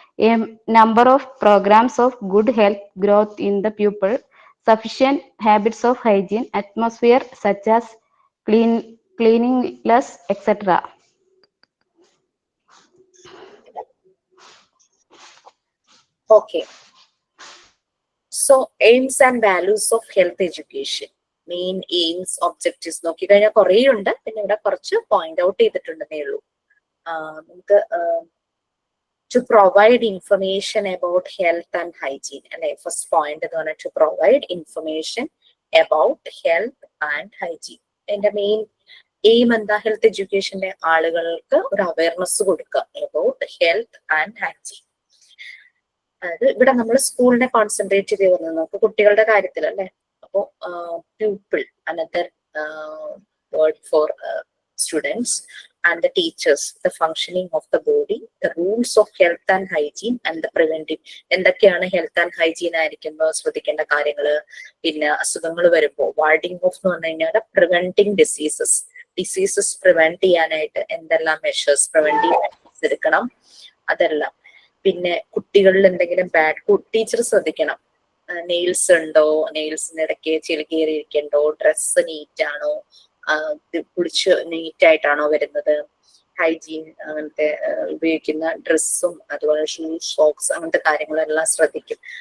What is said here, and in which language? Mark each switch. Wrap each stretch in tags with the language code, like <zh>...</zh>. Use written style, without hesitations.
<en>A number of programs of good health growth in the pupil, sufficient habits of hygiene, atmosphere such as cleanliness, etc. Okay. So, aims and values of health education.</en> <ml>Main aims, objectives നോക്കി കഴിഞ്ഞാൽ കുറേ ഉണ്ട്. പിന്നെ ഇവിടെ കുറച്ച് point out ചെയ്തിട്ടുണ്ടെന്നേ ഉള്ളൂ.</ml> <en>നമുക്ക് to provide information about health and hygiene.</en> <ml>അല്ലെ ഫസ്റ്റ് പോയിന്റ് എന്ന് പറഞ്ഞാൽ</ml> <en>to provide information about health and hygiene.</en> <ml>എന്റെ മെയിൻ എയിം എന്താ? ഹെൽത്ത് എഡ്യൂക്കേഷന്റെ ആളുകൾക്ക് ഒരു അവയർനെസ് കൊടുക്കുക</ml> <en>about health and hygiene.</en> <ml>അതായത് ഇവിടെ നമ്മൾ സ്കൂളിനെ കോൺസെൻട്രേറ്റ് ചെയ്ത് വരുന്നത് നമുക്ക് കുട്ടികളുടെ കാര്യത്തിൽ അല്ലെ.</ml> <en>അപ്പോ pupil, another word for students, and the teachers, the functioning of the body, the rules of health and hygiene, and the preventive.</en> <ml>എന്തൊക്കെയാണ് ഹെൽത്ത് ആൻഡ് ഹൈജീൻ ആയിരിക്കുമ്പോൾ ശ്രദ്ധിക്കേണ്ട കാര്യങ്ങള്, പിന്നെ അസുഖങ്ങൾ വരുമ്പോൾ വാർഡിംഗ് ഓഫ് എന്ന് പറഞ്ഞു കഴിഞ്ഞാൽ പ്രിവെന്റിങ് ഡിസീസസ് പ്രിവെന്റ് ചെയ്യാനായിട്ട് എന്തെല്ലാം മെഷേഴ്സ്, പ്രിവെന്റീവ് മെഷേഴ്സ് എടുക്കണം, അതെല്ലാം. പിന്നെ കുട്ടികളിൽ എന്തെങ്കിലും ടീച്ചർ ശ്രദ്ധിക്കണം. നെയിൽസ് ഉണ്ടോ, നെയിൽസിന് ഇടയ്ക്ക് ചെളി കയറിയിരിക്കണ്ടോ, ഡ്രസ്സ് നീറ്റ് ആണോ, കുളിച്ച് നീറ്റ് ആയിട്ടാണോ വരുന്നത്, ഹൈജീൻ, അങ്ങനത്തെ ഉപയോഗിക്കുന്ന ഡ്രസ്സും അതുപോലെ ഷൂസ്, സോക്സ്, അങ്ങനത്തെ കാര്യങ്ങളെല്ലാം ശ്രദ്ധിക്കും.</ml>